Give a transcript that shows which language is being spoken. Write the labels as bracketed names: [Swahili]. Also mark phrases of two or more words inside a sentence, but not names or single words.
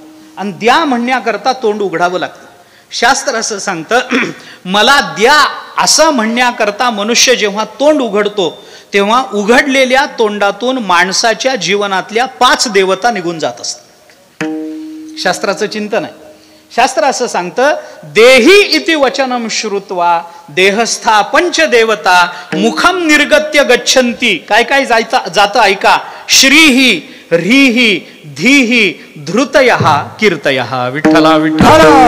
[Marathi] आणि द्या म्हणण्याकरता तोंड उघडावं लागतं. शास्त्र असं सांगतं मला द्या असं म्हणण्याकरता मनुष्य जेव्हा तोंड उघडतो तेव्हा उघडलेल्या तोंडातून माणसाच्या जीवनातल्या 5 देवता निघून जात असतात. शास्त्राचं चिंतन आहे. शास्त्र असं सांगतं [Sanskrit] देही इति वचनम श्रुत्वा देहस्था पंचदेवता मुखम निर्गत्य गच्छन्ति. [Marathi] काय काय जातं ऐका. [Sanskrit] श्रीही ह्रीही धीही धृतयः कीर्तयः. [Marathi] विठ्ठला विठ्ठला